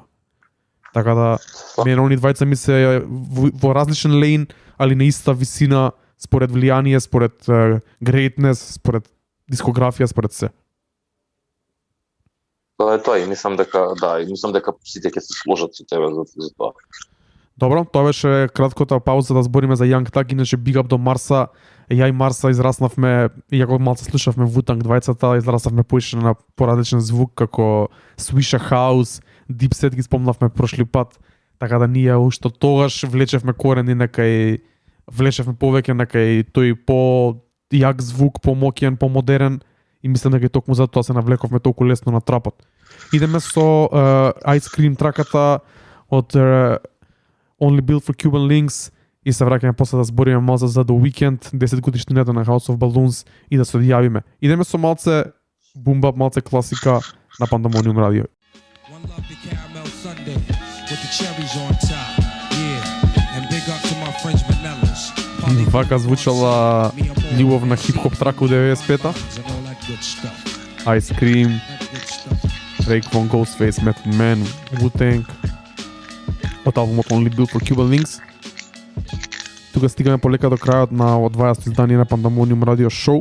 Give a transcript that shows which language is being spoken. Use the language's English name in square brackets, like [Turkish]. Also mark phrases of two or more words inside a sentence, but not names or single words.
[Macedonian] Така да мене они двајца ми се во различен лейн, али на иста висина според влијание, според greatness, според дискографија, според се. Тоа е тоа и мислам дека сите ќе се сложат со тебе за тоа. Добро, тоа беше кратката пауза да збориме за Young Thug, иначе [English] big up [Macedonian] до Марса. Ја и Марса израснавме, иако малце слушавме Wu-Tang двајцата, израснавме поише на поразличен звук како Swisha House, Dipset ги спомнавме прошли пат, Така да ние уште тогаш влечевме корени некај влечевме повеќе некај тој по јак звук, помоќен, помодерен и мислам дека токму затоа се навлековме толку лесно на трапот. Идеме со Ice Cream траката од Only Built for Cuban Links и се враќаме после да збориме малце за The Weeknd, 10 годишнината на House of Balloons и да се одјавиме. Идеме со малце бумбап, малце класика на Пандамониум радио. [English] One love to caramel sundae with the cherries on top. Yeah, and big up to my friends Vanellas. [Macedonian] Вака звучала љубовна хип-хоп трака у 95-та. Ice Cream, Raekwon, Ghostface, Method Man, Wu-Tang. Од албумот Only Built for Cuban Links. Тука стигаме полека до крајот на 20-то издание на Пандамониум радио шоу.